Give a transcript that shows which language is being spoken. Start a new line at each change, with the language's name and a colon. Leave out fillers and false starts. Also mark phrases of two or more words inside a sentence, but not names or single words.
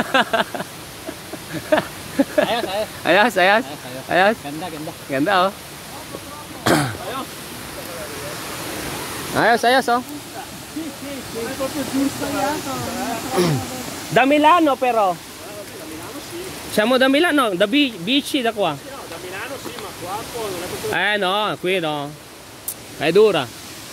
Filipino: Ayos, ayos. Ayos, ayos. Ayos. Ganda, ganda. Ganda oh. Ayos, ayos oh. Damilano pero.
Italian: Siamo Damilano, da bici da qua. Da Milano sì, ma qua No, qui no. È dura.